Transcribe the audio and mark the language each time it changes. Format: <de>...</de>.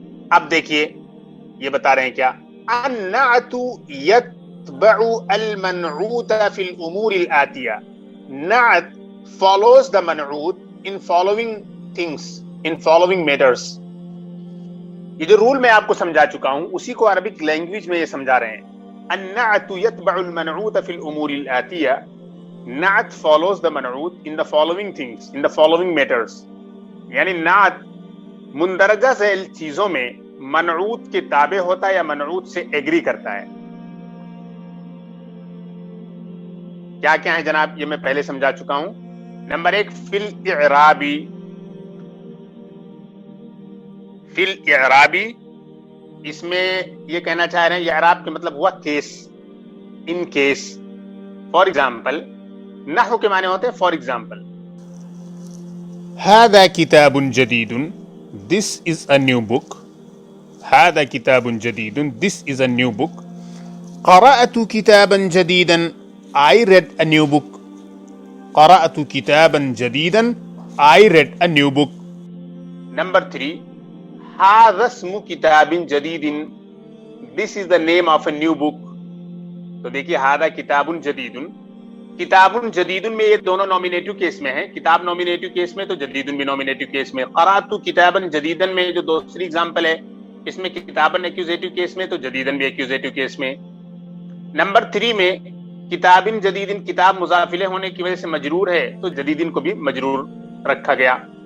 <ur>اب دیکھیے یہ بتا رہے ہیں کیا,</ur> <ar>النعت یتبع المنعوت فی الامور الآتیہ,</ar> <en>نعت follows the منعوت in following things, in following matters.</en> <ur>یہ جو رول میں آپ کو سمجھا چکا ہوں اسی کو عربک لینگویج میں یہ سمجھا رہے ہیں.</ur> <ar>النعت یتبع المنعوت فی الامور الآتیہ,</ar> <en>نعت follows the منعوت in the following things, in the following matters.</en> <ur>یعنی نعت مندرجہ ذیل چیزوں میں منعوت کے تابع ہوتا ہے یا منعوت سے ایگری کرتا ہے. کیا کیا ہے جناب, یہ میں پہلے سمجھا چکا ہوں. نمبر 1, فی الاعرابی, فی الاعرابی, اس میں یہ کہنا چاہ رہے ہیں یہ اعراب کے مطلب ہوا case, in case. For example, نحو کے معنی ہوتے ہیں فار ایگزامپل,</ur> <ar>هذا کتاب جدید,</ar> <en>this is a new book.</en> <ar>هذا کتاب جدید,</ar> <en>this is a new book.</en> <ar>قرأت کتابا جدیدا,</ar> <en>I read a new book.</en> <ar>قرأت کتابا جدیدا,</ar> <en>I read a new book. Number 3,</en> <ar>هذا اسم کتاب جدید,</ar> <en>this is the name of a new book.</en> <ur>تو دیکھیے</ur> <ar>هذا کتاب جدید,</ar> <ur>کتاب جدید میں یہ دونوں نومینیٹو کیس میں ہیں, کتاب نومینیٹو کیس میں تو جدید بھی نومینیٹو کیس میں.</ur> <ar>قرأت کتابا جدیدا</ar> <ur>میں جو دوسری ایگزامپل ہے اس میں کتابن ایکوزیٹو کیس میں تو جدیدن بھی ایکوزیٹو کیس میں. نمبر 3 میں کتابن جدیدن, کتاب مضاف الیہ ہونے کی وجہ سے مجرور ہے تو جدیدن کو بھی مجرور رکھا گیا.</ur>